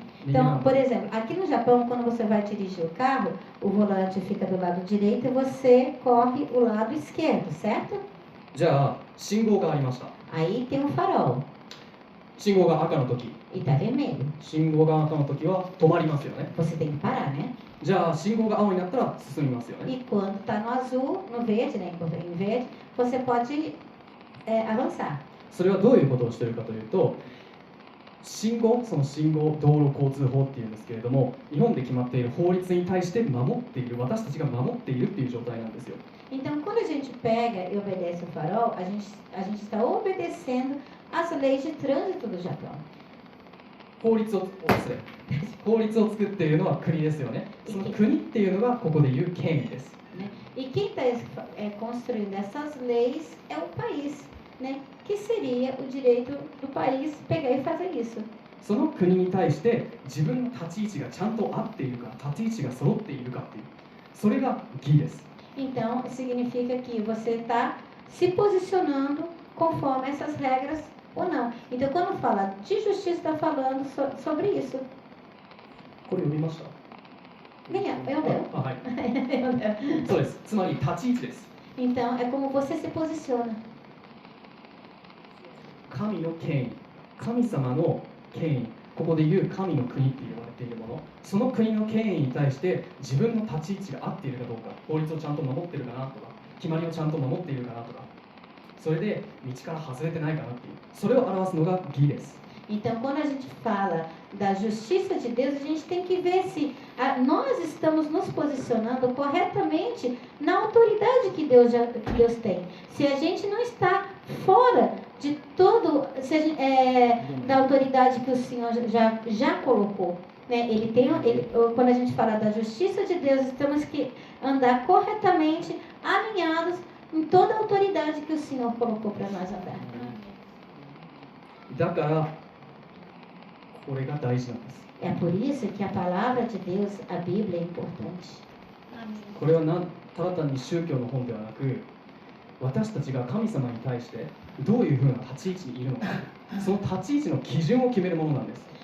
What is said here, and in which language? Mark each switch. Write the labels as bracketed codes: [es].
[pt] Então, por exemplo, aqui no Japão, quando você vai dirigir o carro, o volante fica do lado direito e você corre o lado esquerdo, certo? [ja] じゃあ、信号がありました。 [pt] Aí tem um farol [ja] 信号が赤の時、 [pt] e tá vermelho. [ja] 信号が赤の時は止まりますよね。 [pt] Você tem que parar, né? [ja] じゃあ、信号が青になったら進みますよね。 [pt] E quando tá no azul, no verde, né? Em verde, você pode avançar. [ja] それはどういうことをしているかというと、その信号道路交通法っていうんですけれども、日本で決まっている法律に対して守っている、私たちが守っているっていう状態なんですよ。 [pt] Então, quando a gente pega e obedece o farol, a gente está obedecendo as leis de trânsito do Japão. [ja] 法律を作っているのは国ですよね。その国っていうのがここでいう権威です。 [pt] Né? E quem está construindo essas leis é o país, né? Que seria o direito do país pegar e fazer isso. [ja] その国に対して自分の立ち位置がちゃんと合っているか、立ち位置が揃っているかっていう、それが義です。 [pt] Então, significa que você está se posicionando conforme essas regras ou não. Então, quando fala de justiça, está falando sobre isso. [ja] これ読みました？ [pt] Eu leu. [ja] あ、はい。そうです。つまり立ち位置です。 [pt] Então, é como você se posiciona. [ja] 神の権威、神様の権威、ここでいう神の国って言われているもの、その国の権威に対して自分の立ち位置が合っているかどうか、法律をちゃんと守っているかなとか、決まりをちゃんと守っているかなとか、それで道から外れてないかなっていう、それを表すのが義です。 [pt] Então, quando a gente fala da justiça de Deus, a gente tem que ver se nós estamos nos posicionando corretamente na autoridade que Deus tem. Se a gente não está fora de todo, da autoridade que o Senhor já colocou. Né? Quando a gente fala da justiça de Deus, temos que andar corretamente, alinhados em toda a autoridade que o Senhor colocou para nós andar. [ja] だからこれが大事なんです。 [pt] É por isso que a palavra de Deus, a Bíblia, é importante. [ja] これはただ単に宗教の本ではなく、私たちが神様に対してどういうふうな立ち位置にいるのか、その立ち位置の基準を決めるものなんです。